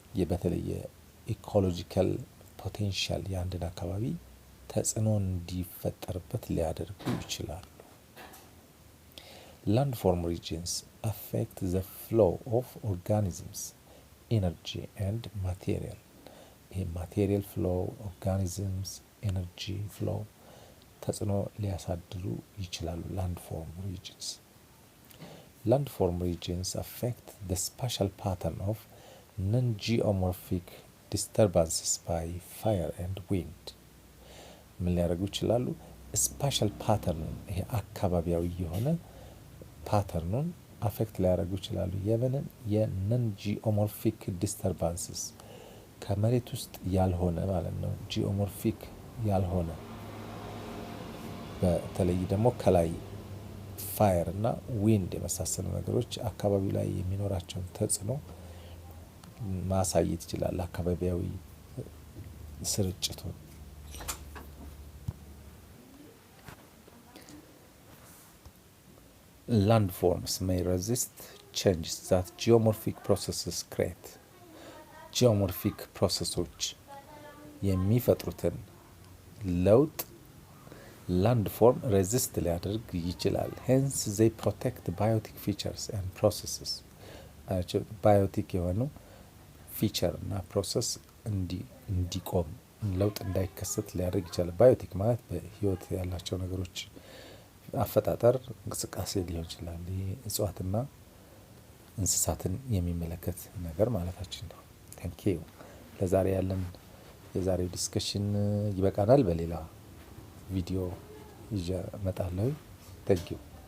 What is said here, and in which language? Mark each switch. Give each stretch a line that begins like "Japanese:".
Amharic: በተለየ ኢኮሎጂካል ፖቴንሻል የአንድን አካባቢ ተጽዕኖ እንዲፈጠርበት ሊያደርጉ ይችላሉ።
English: Landform regions affect the flow of organisms, energy and material.
Amharic: ይሄ ማቴሪያል ፍሎው፣ ኦርጋኒዝምስ፣ ኤነርጂ ፍሎው ተጽዕኖ ሊያሳድሩ ይችላሉ።
English: landform regions. Landform regions affect the spatial pattern of non-geomorphic disturbances by fire and wind.
Amharic: ምን ሊያደርጉ ይችላሉ? ስፓሻል ፓተርን ይሄ አካባቢያዊ የሆነ ፓተርኑን አፌክት ሊያደርጉ ይችላሉ። የምንን የነን ጂኦሞርፊክ ዲስተርባንስስ ከመሬት ውስጥ ያልሆነ ማለት ነው። ጂኦሞርፊክ ያልሆነ በተለይ ደግሞ ከላይ ፋየር እና ዊንድ የመሳሰሉ ነገሮች አካባቢው ላይ የሚኖራቸውን ተጽዕኖ ማሳየት ይችላል። አካባቢያዊ ስርጭቱን
English: landforms may resist changes that geomorphic processes create.
Amharic: ጂኦሞርፊክ ፕሮሰሶች የሚፈጥሩትን ለውጥ landform resist ሊያደርግ ይችላል።
English: hence they protect biotic features and processes.
Amharic: ባዮቲክ የሆኑ ፊቸር እና ፕሮሰስ እንዲቆም ለውጥ እንዳይከሰት ሊያደርግ ይችላል። ባዮቲክ ማለት በህይወት ያላቸው ነገሮች አፈጣጠር እንቅስቃሴ ሊሆን ይችላል። እጽዋትና እንስሳትን የሚመለከት ነገር ማለታችን ነው። ታንክ ዩ። ለዛሬ ያለን የዛሬው ዲስከሽን ይበቃናል። በሌላ ቪዲዮ ይዤ እመጣለሁ። ታንክ ዩ።